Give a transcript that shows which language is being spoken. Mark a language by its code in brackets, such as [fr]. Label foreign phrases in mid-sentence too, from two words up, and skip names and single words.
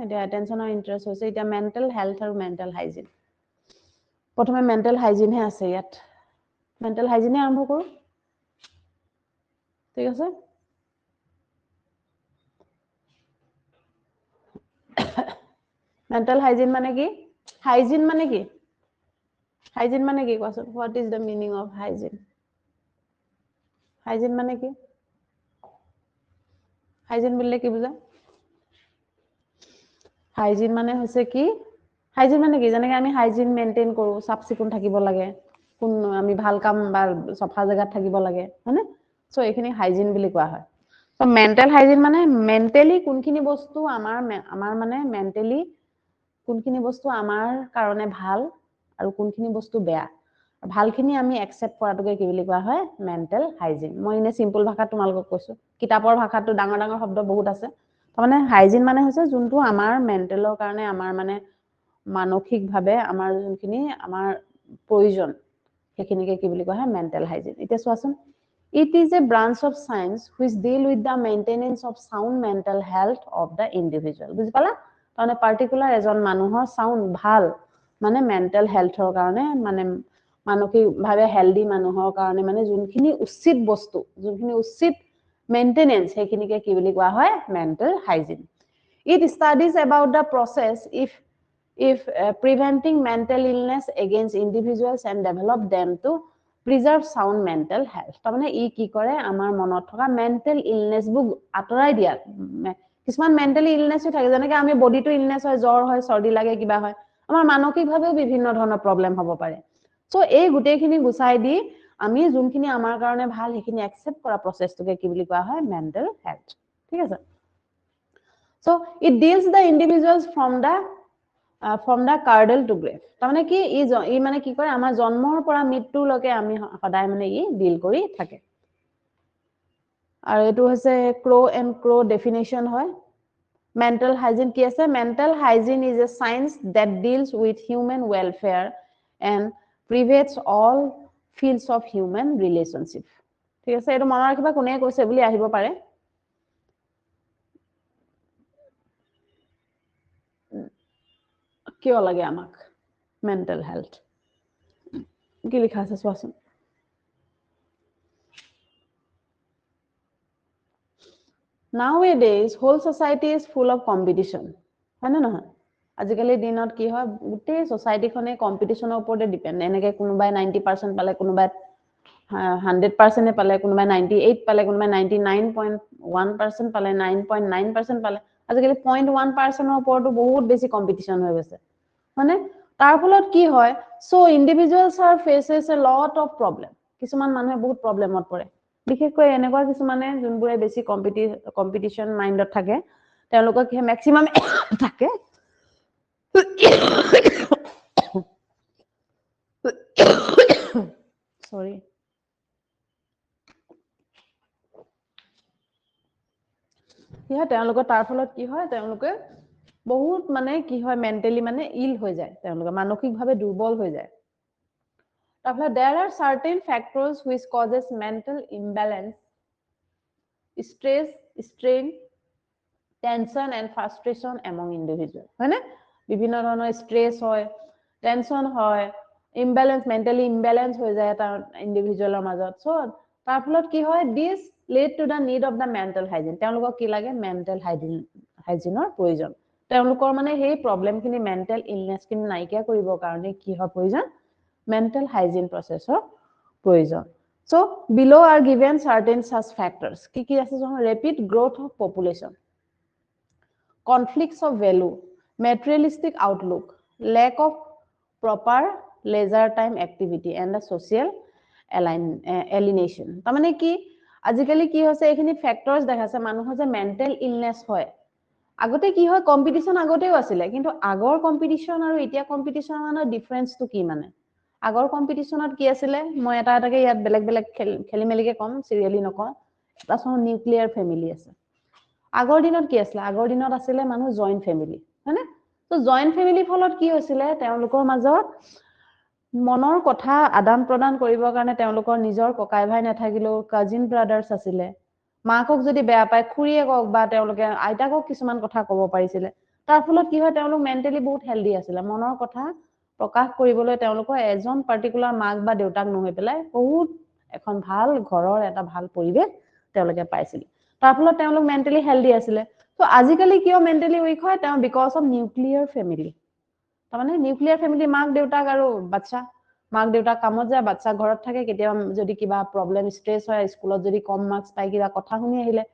[as] এতিয়া এটেনশ্যন আৰু ইণ্টাৰেষ্ট হৈছে, এতিয়া [en] mental health [as] আৰু [en] mental hygiene. [as] প্ৰথমে [en] mental hygiene [as] আছে ইয়াত। [en] mental hygiene [as] আৰম্ভ কৰোঁ। ঠিক আছে। [en] mental hygiene [as] মানে কি? হাইজিন মানে কি? হাইজিন মানে কি কোৱাচোন? [en] What is the meaning of hygiene? হাইজিন মানে কি? [as] হাইজিন বুলিলে কি বুজা হাইজিন মানে হৈছে কি হাইজিন মানে কি যেনেকৈ আমি [en] hygiene maintain [as] কৰো চাফ চিকুণ থাকিব লাগে কোন আমি ভাল কাম বা সফা জায়গাত থাকিব লাগে হয়নে সো এইখিনি হাইজিন বুলি কোৱা হয় সো [en] mental hygiene [as] মানে মেন্টালি কোনখিনি বস্তু আমাৰ মানে মেন্টালি কোনখিনি বস্তু আমাৰ কাৰণে ভাল আৰু কোনখিনি বস্তু বেয়া ভালখিনি আমি একচেপ্ট কৰাটোকে কি বুলি কোৱা হয় [en] mental hygiene [as] মই ইনে সিম্পল ভাষাত তোমালোকক কৈছো কিতাপৰ ভাষাটো ডাঙৰ ডাঙৰ শব্দ বহুত আছে তাৰমানে হাইজিন মানে হৈছে যোনটো আমাৰ মেন্টেলৰ কাৰণে আমাৰ মানে মানসিকভাৱে আমাৰ যোনখিনি আমাৰ প্ৰয়োজন সেইখিনিকে কি বুলি কোৱা হয় [en] mental hygiene [as] এতিয়া চোৱাচোন [en] it is a branch of science which deal with the maintenance of sound mental health of the individual [as] বুজি পালা তাৰমানে পাৰ্টিকুলাৰ এজন মানুহৰ সাউন্ড ভাল মানে [en] mental health [as] কাৰণে মানে মানসিকভাৱে হেলদি মানুহৰ কাৰণে মানে যোনখিনি উচিত বস্তু যোনখিনি [en] উচিত মেইনটেনেন্স [as] সেইখিনিকে কি বুলি কোৱা হয় [en] mental hygiene it studies about the process if preventing mental illness against individuals and develop them to preserve sound mental health [as] তাৰমানে ই কি কৰে আমাৰ মনত থকা [en] mental illness [as] বুক আতৰাই দিয়া কিছুমান [en] mentally illness [as] থাকে যেনেকৈ আমি বডিটো ইলনেস হয় জ্বৰ হয় সৰ্দি লাগে কিবা হয় আমাৰ মানসিকভাৱেও বিভিন্ন ধৰণৰ প্ৰবলেম হ'ব পাৰে সো এই গুটেইখিনি গুছাই দি আমি যোনখিনি আমাৰ কাৰণে ভাল সেইখিনি একচেপ্ট কৰা প্ৰসেসটোকে কি বুলি কোৱা হয় [en] mental health [as] ঠিক আছে [en] so it deals the individuals from the cradle to grave [as] তাৰমানে কি ই মানে কি কৰে আমাৰ জন্মৰ পৰা মৃত্যুলৈকে আমি সদায় মানে ই ডিল কৰি থাকে আৰু এটো হৈছে [en] Crow and Crow definition [as] হয় [en] mental hygiene [as] কি আছে [en] mental hygiene is a science that deals with human welfare and pervades all fields of human relationship [as] ঠিক আছে এটো মনত ৰাখিবা কোনে কৈছে বুলি আহিব পাৰে কিয় লাগে আমাক [en] mental health [as] কি লিখা আছে চোৱাচোন [en] nowadays whole society is full of competition [as] হয় না নহয় আজিকালি দিনত কি হয় গোটেই সোসাইটিখনে কম্পিটিশনৰ ওপৰতে ডিপেন্ড এনেকে কোনোবাই 90% পালে কোনোবাই 100% পালে কোনোবাই 98 পালে কোনোবাই 99.1% পালে 9.9% পালে আজিকালি 0.1% ওপৰতো বহুত বেছি কম্পিটিশন হৈ গৈছে মানে তাৰ ফলত কি হয় সো [en] individuals are faces a lot of problem [as] কিছুমান মানুহে বহুত প্ৰবলেমত পৰে বিশেষকৈ এনেকুৱা কিছুমানে যোনবোৰে বেছি কম্পিটিশন মাইন্ডত থাকে তেওঁলোকক ম্যাক্সিমাম থাকে সরি কি হয় তেওঁলোকৰ তাৰ ফলত কি হয় তেওঁলোকে বহুত মানে কি হয় মেন্টালি মানে ইল হৈ যায় তেওঁলোকে মানসিকভাৱে দুৰ্বল হৈ যায় তাৰফলত [en] there are certain factors which causes mental imbalance stress strain tension and frustration among individuals [as] হয় না বিভিন্ন ধৰণৰ স্ট্ৰেস হয় টেনশন হয় ইমব্যালেন্স [en] mentally imbalance [as] হৈ যায় এটা ইন্ডিভিজুয়ালৰ মাজত সো তাৰ ফলত কি হয় দিস [en] lead to the need of the mental hygiene [as] তেওঁলোকক কি লাগে [en] mental hygiene [as] প্ৰয়োজন তেওঁলোকৰ মানে সেই প্ৰবলেমখিনি [en] mental illness [as] নাইকিয়া কৰিবৰ কাৰণে কি হয় প্ৰয়োজন [en] mental hygiene processor provision so below are given certain such factors [as] কি আছে [en] rapid growth of population conflicts of value materialistic outlook lack of proper leisure time activity and the social alienation [as] তাৰমানে কি আজিকালি কি হৈছে এইখিনি [en] ফ্যাক্টৰস [as] দেখাছে মানুহৰ যে মেন্টাল ইলনেস হয় আগতে কি হয় কম্পিটিশন আগতেও আছিল কিন্তু আগৰ কম্পিটিশন আৰু এতিয়া কম্পিটিশনৰ মানে ডিফাৰেন্সটো কি মানে আগৰ কম্পিটিশনত কি আছিল মই এটা এটাকে ইয়াত বেলেগ বেলেগ খেলিমেলিকে কম সিৰিয়ালি নকওঁ এটা [en] some nuclear family [as] আছে আগৰ দিনত কি আছিল আগৰ দিনত আছিল মানুহ [en] joint family [as] হয়নে তো [en] joint family [as] ফলত কি হৈছিল তেওঁলোকৰ মাজত মনৰ কথা আদান প্ৰদান কৰিবৰ কাৰণে তেওঁলোকৰ নিজৰ ককাই ভাই নাথাকিলেও [en] cousin brothers [as] আছিল মাকক যদি বেয়া পায় খুৰীয়েকক বা তেওঁলোকে আইতাকক কিছুমান কথা ক'ব পাৰিছিল তাৰ ফলত কি হয় তেওঁলোক মেন্টালি বহুত হেলদি আছিল মনৰ কথা প্ৰকাশ কৰিবলৈ তেওঁলোকৰ এজন পাৰ্টিকুলাৰ মাক বা দেউতাক নহৈ পেলাই বহুত এখন ভাল ঘৰৰ এটা ভাল পৰিবেশ তেওঁলোকে পাইছিল তাৰ ফলত তেওঁলোক মেন্টালি হেলদি আছিল তো আজিকালি কিয় মেন্টালি উইক হয় তেওঁ [en] because of nuclear family [as] তাৰমানে [en] nuclear family [as] মাক দেউতাক আৰু বাচ্চা মাক দেউতাক কামত যায় বাচ্চা ঘৰত থাকে কেতিয়া যদি কিবা প্ৰবলেম ষ্ট্ৰেস হয় স্কুলত যদি কম মাৰ্কস পাই কিবা কথা শুনি আহিলে